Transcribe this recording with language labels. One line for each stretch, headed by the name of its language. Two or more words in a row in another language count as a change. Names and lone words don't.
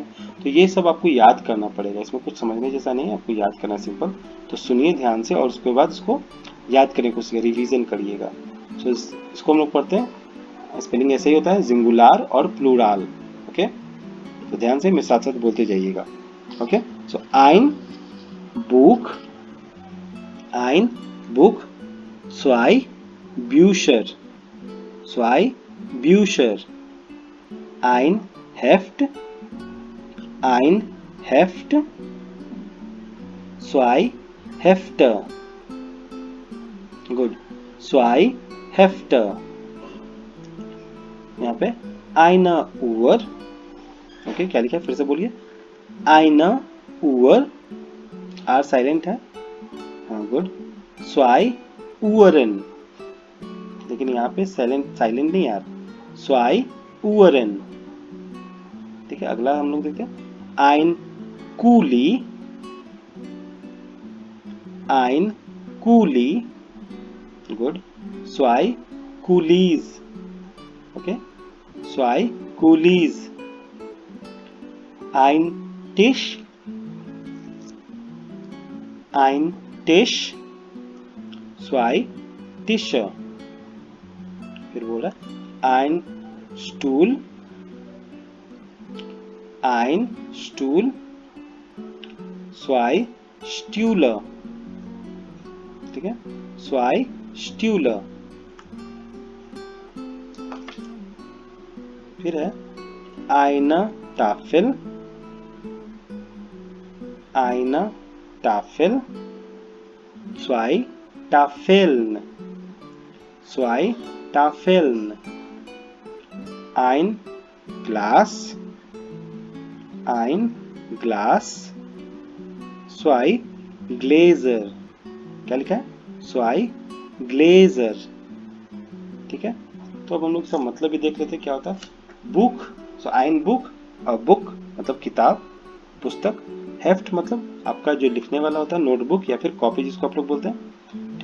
Hindi: तो ये सब आपको याद करना पड़ेगा, इसमें कुछ समझने जैसा नहीं है, आपको याद करना सिंपल। तो सुनिए ध्यान से और उसके बाद इसको याद करने की कोशिश, रिवीजन करिएगा। तो इसको हम लोग पढ़ते हैं, स्पेलिंग ऐसे ही होता है सिंगुलर और प्लूरल। ओके, तो ध्यान से मेरे साथ साथ बोलते जाइएगा।
English: okay, so
German: ein Buch, ein Buch, zwei Bücher, zwei Bücher, ein Heft, ein Heft, zwei Hefte, गुड, zwei Hefte।
Hindi: यहाँ पे
German: eine Uhr,
Hindi: ओके क्या लिखा है फिर से बोलिए,
German: eine Uhr,
Hindi: आर साइलेंट है, हाँ गुड,
German: zwei Uhren,
Hindi: लेकिन यहाँ पे साइलेंट नहीं यार,
German: zwei Uhren।
Hindi: ठीक है, अगला हम लोग देखते हैं
German: ein Kuli, ein Kuli, गुड, zwei Kulis, ओके, zwei Kulis, ein Tisch, ein Tisch, zwei Tische,
Hindi: फिर बोला
German: ein Stuhl, ein Stuhl, zwei Stühle,
Hindi: ठीक है,
German: zwei Stühle।
Hindi: फिर है
German: eine Tafel, eine Tafel, zwei Tafeln, zwei Tafeln, ein Glas, ein Glas, zwei Gläser,
Hindi: क्या लिखा है,
German: zwei Gläser।
Hindi: ठीक है, तो अब हम लोग इसका मतलब भी देख लेते हैं क्या होता है। बुक, सो
German: ein Buch,
Hindi: बुक मतलब किताब, पुस्तक, हेफ्ट मतलब आपका जो लिखने वाला होता है, नोटबुक या फिर कॉपी जिसको आप लोग बोलते हैं।